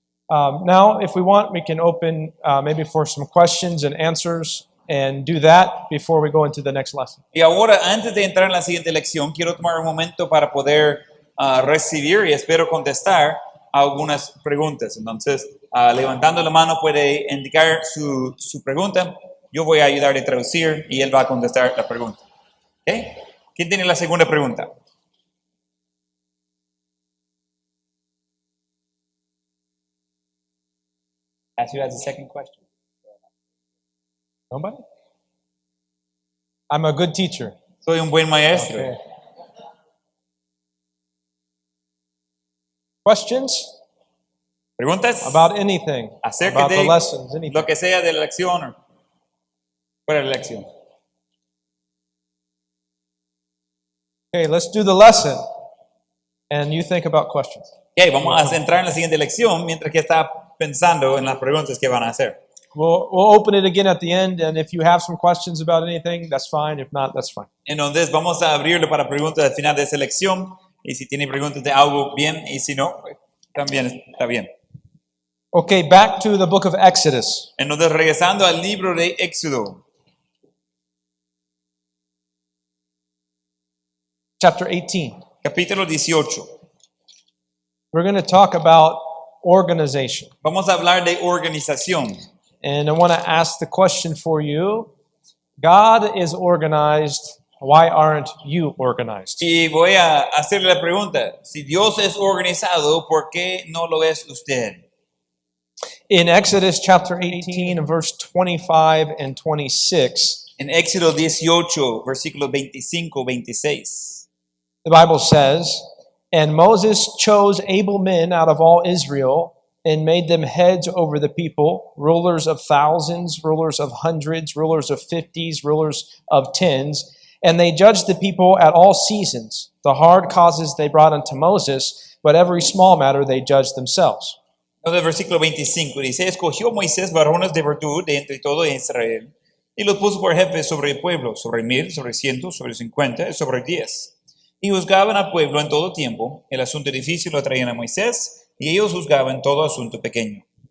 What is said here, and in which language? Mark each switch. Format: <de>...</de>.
<en>Now, if we want, we can open maybe for some questions and answers and do that before we go into the next lesson.</en> <es>Y ahora, antes de entrar en la siguiente lección, quiero tomar un momento para poder recibir y espero contestar algunas preguntas. Entonces, levantando la mano puede indicar su pregunta. Yo voy a ayudarle a traducir y él va a contestar la pregunta. ¿Okay? ¿Quién tiene la segunda pregunta?</es> <en>Ask you as a second question. Nobody? I'm a good teacher.</en> <es>Soy un buen maestro.</es> <en>Okay. Questions</en> <es>¿Preguntas?</es> <en>about anything,</en> <es>Acerca</es> <en>about</en> <es>de</es> <en>the lessons, anything?</en> <es>lo que sea de la lección o fuera de la lección.</es> <en>Okay, let's do the lesson, and you think about questions.</en> <es>Ok, vamos a entrar en la siguiente lección mientras que está pensando en las preguntas que van a hacer.</es> <en>We'll open it again at the end, and if you have some questions about anything, that's fine. If not, that's fine.</en> <es>Entonces vamos a abrirlo para preguntas al final de esa lección. Y si tiene preguntas de algo, bien. Y si no, pues, también está bien.</es> <en>Okay, back to the book of Exodus.</en> <es>Entonces, regresando al libro de Éxodo,</es> <en>Chapter 18.</en> <es>capítulo 18.</es> <en>We're going to talk about organization.</en> <es>Vamos a hablar de organización.</es> <en>And I want to ask the question for you. God is organized. Why aren't you organized?</en> <es>Y voy a hacerle la pregunta. Si Dios es organizado, ¿por qué no lo es usted?</es> <en>In Exodus chapter 18, verse 25 and 26,</en> <es>En Éxodo 18, versículos 25, 26.</es> <en>the Bible says, "And Moses chose able men out of all Israel and made them heads over the people, rulers of thousands, rulers of hundreds, rulers of fifties, rulers of tens. And they judged the people at all seasons. The hard causes they brought unto Moses, but every small matter they judged themselves."</en> <es>Entonces, versículo 25 dice, escogió Moisés varones de virtud de entre todo Israel, y los puso por jefes sobre el pueblo, sobre 1000, sobre 100, sobre 50, y sobre 10. Y juzgaban al pueblo en todo tiempo. El asunto difícil lo traían a Moisés, y ellos juzgaban todo asunto pequeño.</es>